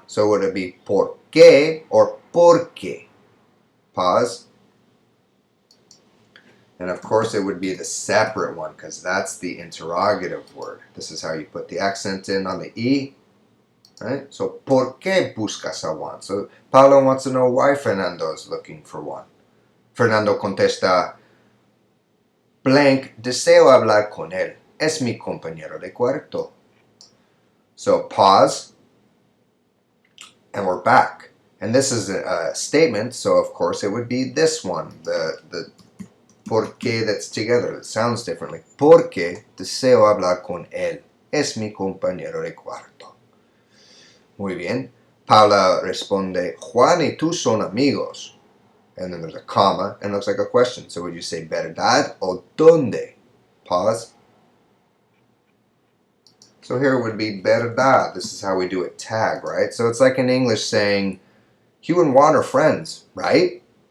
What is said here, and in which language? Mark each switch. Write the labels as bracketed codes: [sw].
[en] So would it be por qué or por qué? Pause. And of course it would be the separate one because that's the interrogative word. This is how you put the accent in on the E. Right? So, [es] ¿por qué buscas a Juan? [en] So Paula wants to know why Fernando is looking for Juan. [es] Fernando contesta, blank, deseo hablar con él. Es mi compañero de cuarto. [en] So pause, and we're back. And this is a statement, so of course it would be this one, the por qué that's together. It sounds differently. [es] Porque deseo hablar con él. Es mi compañero de cuarto. Muy bien. Paula responde, Juan y tú son amigos. [en] And then there's a comma, and it looks like a question. So would you say [es] verdad o dónde? [en] Pause. So here it would be verdad. This is how we do it tag, right? So it's like in English saying, Hugh and Juan are friends, right?